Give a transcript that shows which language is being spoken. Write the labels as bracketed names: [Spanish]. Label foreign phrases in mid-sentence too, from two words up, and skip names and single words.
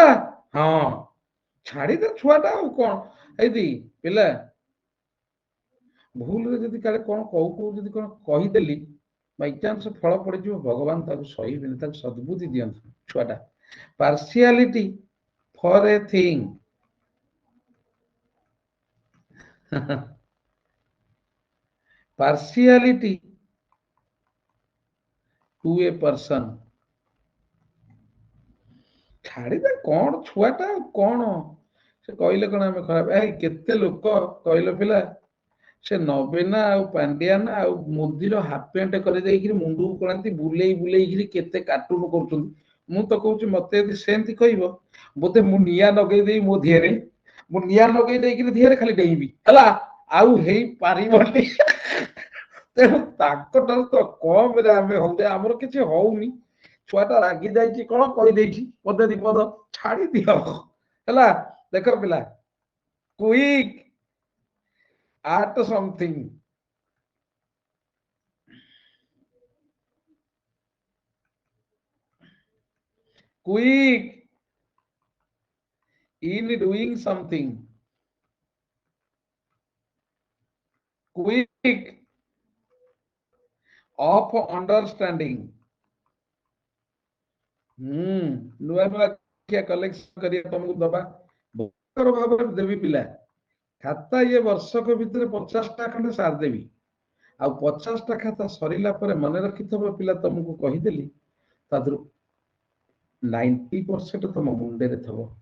[Odia] ଛାଡ଼ିଦେ ଛୁଆଟା, ଆଉ କଣ। ଏଇଦି ପିଲା ଭୁଲରେ ଯଦି କାଳେ କଣ କହୁ ଯଦି କଣ କହିଦେଲି, ବାଇଚାନ୍ସ ଫଳ ପଡିଯିବ, ଭଗବାନ ତାକୁ ସହିବେନି, ତାକୁ ସଦ୍ବୁଦ୍ଧି ଦିଅନ୍ତୁ ଛୁଆଟା। [English] partiality for a thing, partiality to a person। [Odia] ଛାଡ଼ିଦେ, କଣ ଛୁଆଟା, କଣ ସେ କହିଲେ କଣ ଆମେ ଖରାପ, କେତେ ଲୋକ କହିଲ ପିଲା, ସେ ନବୀନା ଆଉ ପାଣ୍ଡିଆନା ଆଉ ମୋଦିର [English] half pant [Odia] କରିଦେଇକିରି ମୁଣ୍ଡକୁ କରନ୍ତି, ବୁଲେଇ ବୁଲେଇକିରି କେତେ କାର୍ଟୁନ କରୁଛନ୍ତି। ମୁଁ ତ କହୁଛି ମତେ ଯଦି ସେମିତି କହିବ, ବୋଧେ ମୁଁ ନିଆଁ ଲଗେଇ ଦେଇ ମୋ ଧିଏରେ, ମୁଁ ନିଆଁ ଲଗେଇ ଦେଇକିରି ଧିଏରେ ଖାଲି ଡେଇଁବି, ହେଲା। ଆଉ ହେଇପାରିବନି। ତେଣୁ ତାଙ୍କଠାରୁ ତ କମରେ ଆମେ ହଉଛେ, ଆମର କିଛି ହଉନି। ଛୁଆଟା ରାଗି ଯାଇଛି, କଣ କହିଦେଇଛି ପଦେ ଦିପଦ, ଛାଡି ଦିଅ, ହେଲା। ଦେଖ ପିଲା, [English] quick at something, quick in doing something, quick of understanding। [Odia] ନୂଆ ନୂଆ କଲେକ୍ସନ କରିବା ତମକୁ ଦବା, ଭାବରେ ଦେବି ପିଲା। ଖାତା ଇଏ ବର୍ଷକ ଭିତରେ 50ଟା ଖଣ୍ଡେ ସାରିଦେବି, ଆଉ 50ଟା ଖାତା ସରିଲା ପରେ ମନେ ରଖିଥିବ ପିଲା, ତମକୁ କହିଦେଲି ତା ଦେହରୁ 90% ତମ ମୁଣ୍ଡରେ ଥିବ।